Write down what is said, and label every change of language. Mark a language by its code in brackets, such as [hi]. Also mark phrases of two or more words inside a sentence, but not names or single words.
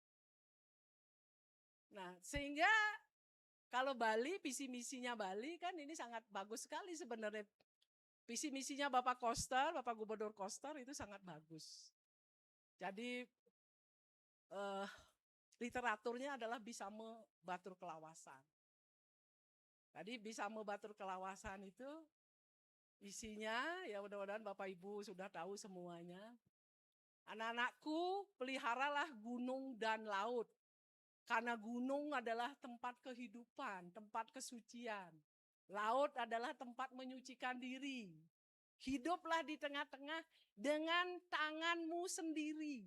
[id] Nah, sehingga kalau Bali, visi misinya Bali kan ini sangat bagus sekali sebenarnya. Visi misinya Bapak Koster, Bapak Gubernur Koster itu sangat bagus. Jadi literaturnya adalah bisa batur kelawasan. Tadi bisa batur kelawasan itu isinya ya mudah-mudahan Bapak Ibu sudah tahu semuanya. Anak-anakku, peliharalah gunung dan laut. Karena gunung adalah tempat kehidupan, tempat kesucian. Laut adalah tempat menyucikan diri. Hiduplah di tengah-tengah dengan tanganmu sendiri.